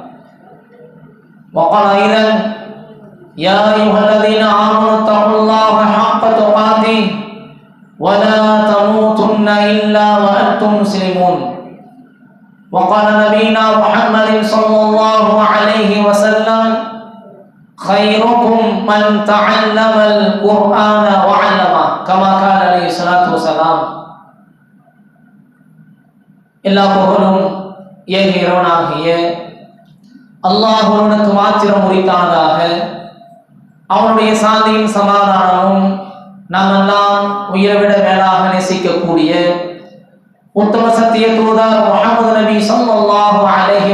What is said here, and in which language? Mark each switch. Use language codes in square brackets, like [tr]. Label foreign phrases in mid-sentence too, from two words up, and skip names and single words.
[ar] وقال أيضا: يا أيها الذين آمنوا اتقوا الله حق تقاته ولا تموتن إلا وأنتم مسلمون. وقال نبينا محمد صلى الله عليه وسلم: خيركم من تعلم القرآن وعلمه كما قال عليه الصلاة والسلام. [ta] எல்லா புகழும் ஏக இறைவனாகிய அல்லாஹ் ஒருவனுக்கு மாத்திரம் உரித்தானதாக. அவனுடைய சாந்தியும் சமாதானமும் நாம் எல்லாம் உயிரை மேலாக நேசிக்கக்கூடிய உத்தம சத்திய தூதர் முஹம்மது நபி [ar] صلى الله عليه